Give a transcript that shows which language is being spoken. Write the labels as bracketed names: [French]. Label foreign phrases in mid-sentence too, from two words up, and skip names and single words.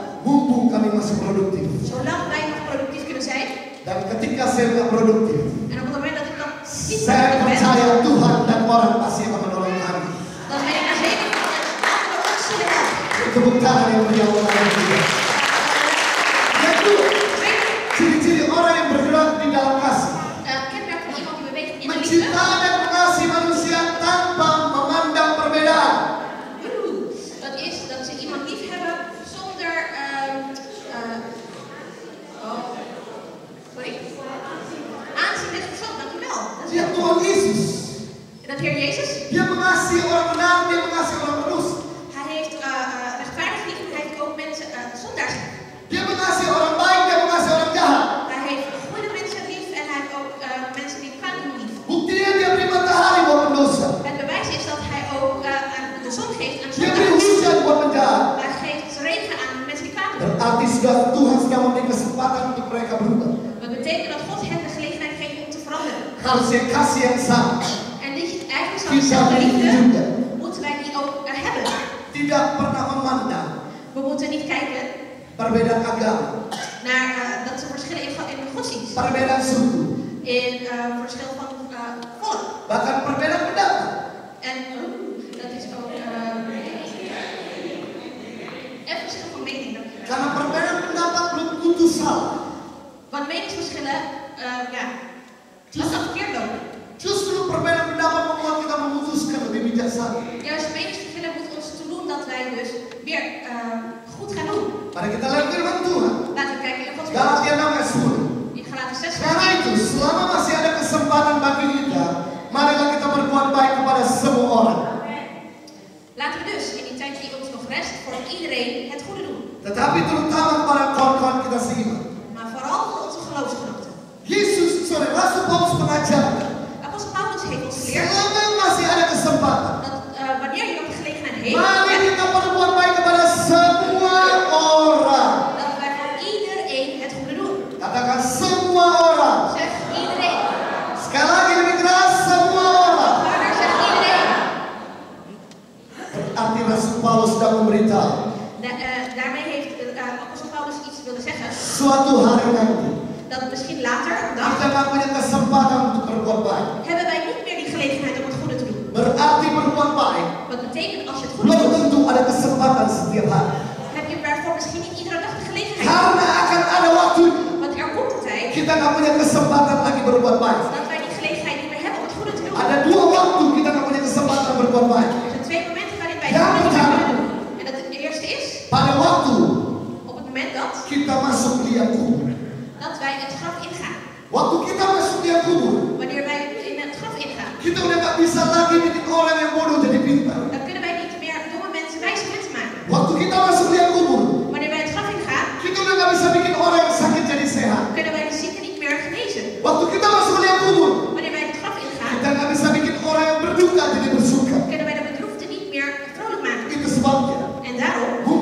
[Indonesian] Mumpung kami masih produktif. [Dutch] Zolang wij nog productief kunnen zijn. [Indonesian] Dan ketika saya nggak produktif, [Dutch] En op het moment dat ik dan niet [Indonesian] saya [Dutch] productief ben, [Indonesian] percaya Tuhan dan orang pasti akan menolong kami. [Dutch] dan ben ik er zeker van dat anderen ons zullen helpen. [Indonesian] Tepuk tangan yang meriah untuk kami juga. Yang kedua, ciri-ciri orang yang bergerak di dalam kasih. [Dutch] Kenmerk van iemand die beweegt in de liefde. [Indonesian] Mencintai dan mengasihi manusia tanpa memandang perbedaan. [Dutch] Dat is dat ze iemand lief hebben zonder aanzien des persoon. Dank u wel. Dat is [Indonesian] Dia Tuhan Yesus. [Dutch] dat Heer Jezus. [Indonesian] Dia mengasihi orang benar, dia mengasihi orang berdosa. [Dutch] Hij heeft rechtvaardig lief en hij heeft ook mensen zondaars. [Indonesian] Dia mengasihi orang baik, dia mengasihi orang jahat. [Dutch] Hij heeft goede mensen lief en hij heeft ook mensen die kwaad doen lief. [Indonesian] Buktinya dia beri matahari buat pendosa. [Dutch] Het bewijs is dat hij ook de zon geeft aan [Indonesian] Dia beri [Dutch] zondaars. [Indonesian] hujan buat penjahat. [Dutch] Hij geeft regen aan mensen die kwaad doen. [Indonesian] Berarti Tuhan sudah memberi kesempatan untuk mereka berubah. [Dutch] Dat betekent dat God hen de gelegenheid geeft om te veranderen. [Indonesian] Harusnya kasih yang sama. [Dutch] En die eigenlijk [Indonesian] Kita [Dutch] dezelfde [Indonesian] miliki [Dutch] liefde [Indonesian] juga. [Dutch] moeten wij die ook hebben. [Indonesian] Tidak pernah memandang [Dutch] We moeten niet kijken [Indonesian] perbedaan agama, [Dutch] naar dat er verschillen in de godsdienst. [Indonesian] perbedaan suku, [Dutch] In verschil van volk. [Indonesian] bahkan perbedaan pendapat. [Dutch] En dat is ook en verschil van mening. [Indonesian] Karena perbedaan pendapat belum tentu salah. [Dutch] Want meningsverschillen, als dat verkeerd lopen. [Indonesian] Justru perbedaan pendapat membuat kita memutuskan lebih bijaksana. [Dutch] Juist meningsverschillen moeten ons toe doen dat wij dus weer goed gaan doen. [Indonesian] Mari kita lihat firman Tuhan. [Dutch] Laten we kijken in Gods woord. [Indonesian] Galatia 6 ayat 10. [Dutch] In Galaten 6 [Indonesian] Karena itu, selama masih ada kesempatan bagi kita, marilah kita berbuat baik kepada semua orang. [Dutch] Laten we dus in die tijd die ons nog rest voor iedereen het goede doen. [Indonesian] Tetapi terutama kepada kawan-kawan kita seiman. [Dutch] Maar vooral voor onze geloofsgenoten. [Indonesian] Rasul Paulus mengajarkan, [Dutch] Apostel Paulus heeft ons geleerd [Indonesian] selama masih ada kesempatan, [Dutch] dat wanneer je nog de gelegenheid heeft, [Indonesian] mari kita berbuat baik kepada semua orang. [Dutch] dat wij voor iedereen het goede doen. [Indonesian] Katakan semua orang. [Dutch] Zeg iedereen. [Indonesian] Sekali lagi lebih keras, semua orang. [Dutch] Vader, zeg iedereen. [Indonesian] Berarti Rasul Paulus sedang memberitahu, [Dutch] Daarmee heeft Apostel Paulus iets willen zeggen. [Indonesian] suatu hari nanti [Dutch] Dat misschien later, een dag, [Indonesian] kita akan punya kesempatan untuk berbuat baik. [Dutch] hebben wij niet meer die gelegenheid om het goede te doen. [Indonesian] Berarti berbuat baik [Dutch] Wat betekent als je het goede [Indonesian] belum [Dutch] doet, [Indonesian] tentu ada kesempatan setiap hari. [Dutch] heb je daarvoor misschien niet iedere dag de gelegenheid. [Indonesian] Karena akan ada waktu [Dutch] Want er komt een tijd [Indonesian] kita nggak punya kesempatan lagi berbuat baik. [Dutch] dat wij die gelegenheid niet meer hebben om het goede te doen. [Indonesian] Ada 2 waktu kita nggak punya kesempatan berbuat baik. [Dutch] Er zijn 2 momenten waarin wij [Indonesian] Ja, [Dutch] het goede [Indonesian] betul. [Dutch] kunnen doen. En dat het eerste is, [Indonesian] Pada waktu [Dutch] op het moment dat [Indonesian] kita masuk liang kubur. [Dutch] wij het graf ingaan. [Indonesian] Waktu kita masuk liang kubur, [Dutch] Wanneer wij in het graf ingaan, [Indonesian] kita udah nggak bisa lagi bikin orang yang bodoh jadi pintar. [Dutch] dan kunnen wij niet meer domme mensen wijze mensen maken. [Indonesian] Waktu kita masuk liang kubur, [Dutch] Wanneer wij het graf ingaan, [Indonesian] kita udah nggak bisa bikin orang yang sakit jadi sehat. [Dutch] kunnen wij de zieken niet meer genezen. [Indonesian] Waktu kita masuk liang kubur, [Dutch] Wanneer wij het graf ingaan, [Indonesian] kita nggak bisa bikin orang yang berduka jadi bersuka. [Dutch] kunnen wij de bedroefde niet meer vrolijk maken. [Indonesian] Itu sebabnya [Dutch] En daarom